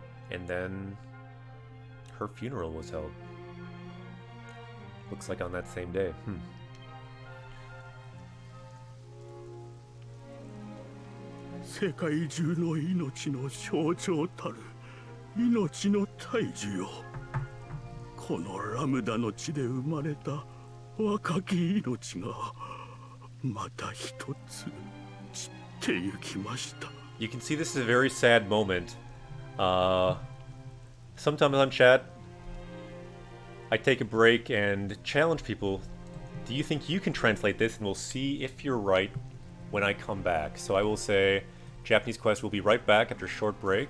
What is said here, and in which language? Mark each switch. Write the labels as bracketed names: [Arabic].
[English] And then her funeral was held. Looks like on that same day. [Japanese] 世界中の命の象徴たる命の大樹よ。このラムダの地で生まれた若き命がまた一つ散ってゆきました。 [English] You can see this is a very sad moment. Sometimes on chat, I take a break and challenge people. Do you think you can translate this? And we'll see if you're right when I come back. So I will say, Japanese Quest will be right back after a short break.